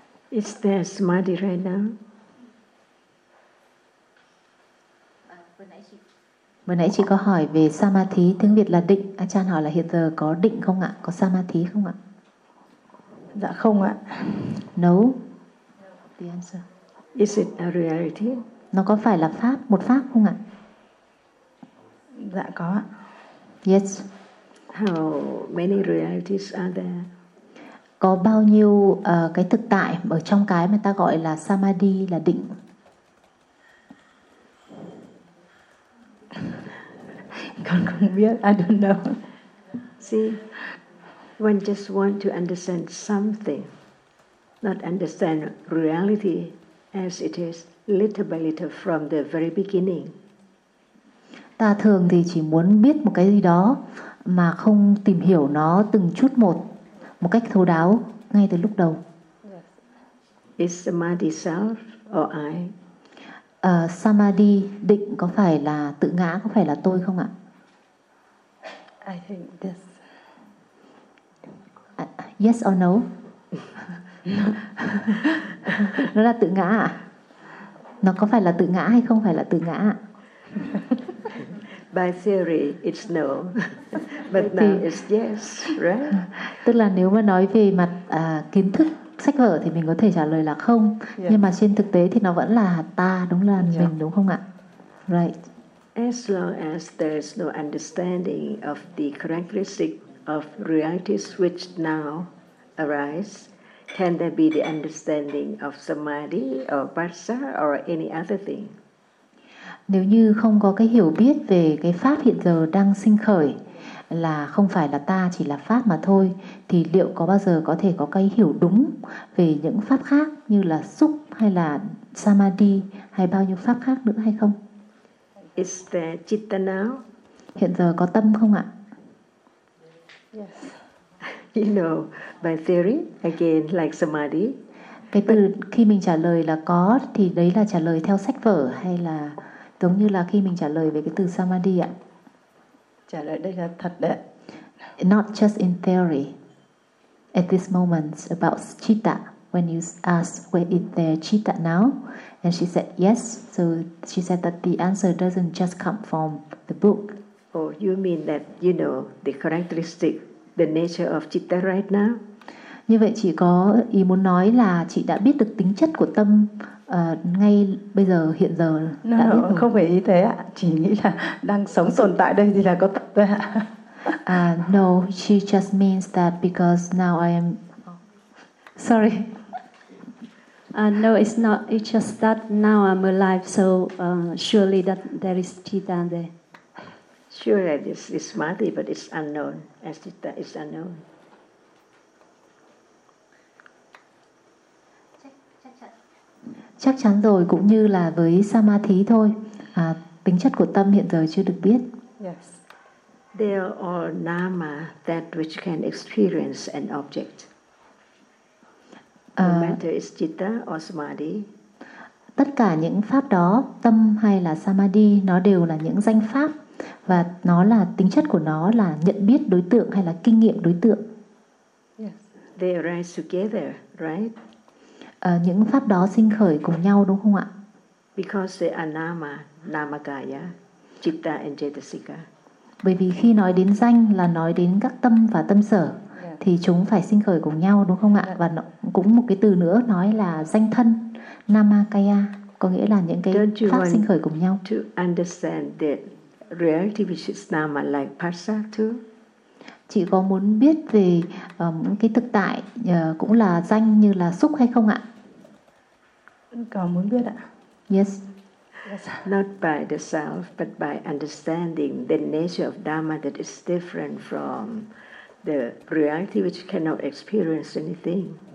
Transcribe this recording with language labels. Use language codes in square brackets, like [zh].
[en] Is there samadhi right now? [vi] Vừa nãy chị có hỏi về samadhi, tiếng Việt là định. A Chan hỏi là hiện giờ có định không ạ? Có samadhi không ạ? Dạ không ạ. [en] No. The answer. Is it a reality? [vi] Nó có phải là pháp, một pháp không ạ? Dạ có ạ. [en] Yes. How many realities are there? [vi] Có bao nhiêu cái thực tại ở trong cái mà ta gọi là samadhi, là định? Con không biết, [en] I don't know. See, one just want to understand something, not understand reality as it is, little by little from the very beginning. [vi] Ta thường thì chỉ muốn biết một cái gì đó mà không tìm hiểu nó từng chút một, một cách thấu đáo ngay từ lúc đầu. [en] Is samadhi self or I? [vi] Samadhi, định có phải là tự ngã, có phải là tôi không ạ? [en] I think this. Yes or no? [vi] Nó là tự ngã ạ? Nó có phải là tự ngã hay không phải là tự ngã ạ? [en] By theory, it's no. But now it's yes, right? [vi] Tức là nếu mà nói về mặt kiến thức, sách vở thì mình có thể trả lời là không. Yeah. Nhưng mà trên thực tế thì nó vẫn là ta, đúng là yeah. mình, đúng không ạ? Right. [en] As long as there's no understanding of the characteristic of realities which now arise, can there be the understanding of samadhi or parsa or any other thing? [vi] Nếu như không có cái hiểu biết về cái pháp hiện giờ đang sinh khởi, là không phải là ta, chỉ là pháp mà thôi, thì liệu có bao giờ có thể có cái hiểu đúng về những pháp khác như là xúc hay là samadhi hay bao nhiêu pháp khác nữa hay không? [en] Is there chitta now? [vi] Hiện giờ có tâm không ạ? [en] Yes. You know, by theory, again, like samadhi. [vi] Cái từ khi mình trả lời là có thì đấy là trả lời theo sách vở hay là giống như là khi mình trả lời về cái từ samadhi ạ? Trả lời đây là thật đấy. [en] Not just in theory. At this moment about chitta, when you ask where is there chitta now, and she said yes. So she said that the answer doesn't just come from the book. Oh, you mean that you know the characteristic, the nature of chitta right now? [vi] Như vậy chị có ý muốn nói là chị đã biết được tính chất của tâm ngay bây giờ, hiện giờ. [en] No, [vi] đã biết no, không phải ý thế ạ. Chỉ nghĩ là đang sống tồn tại đây thì là có tâm thôi ạ. [en] No, she just means that because now I am... Sorry. No, it's not. It's just that now I'm alive, so surely that there is chitta there. Sure, it's samadhi, but it's unknown. As chitta is unknown. [vi] Chắc chắn rồi, cũng như là với samadhi thôi, tính chất của tâm hiện giờ chưa được biết. [en] Yes. They are all nama, that which can experience an object. No matter is citta or samadhi. [vi] Tất cả những pháp đó, tâm hay là samadhi, nó đều là những danh pháp, và nó là tính chất của nó là nhận biết đối tượng hay là kinh nghiệm đối tượng. [en] Yes. They arise together, right? [vi] Những pháp đó sinh khởi cùng nhau, đúng không ạ? [en] Because they are nama, namakaya, citta and cetasika. [vi] Bởi vì khi nói đến danh là nói đến các tâm và tâm sở, yeah. thì chúng phải sinh khởi cùng nhau, đúng không ạ? Yeah. Và nó, cũng một cái từ nữa nói là danh thân, namakaya, có nghĩa là những cái pháp sinh khởi cùng nhau. [en] To understand the reality which is nama like parsa too. [vi] Chị có muốn biết về cái thực tại cũng là danh như là xúc hay không ạ? Có muốn biết ạ. [en] Yes. Not by the self, but by understanding the nature of Dharma that is different from the reality which cannot experience anything.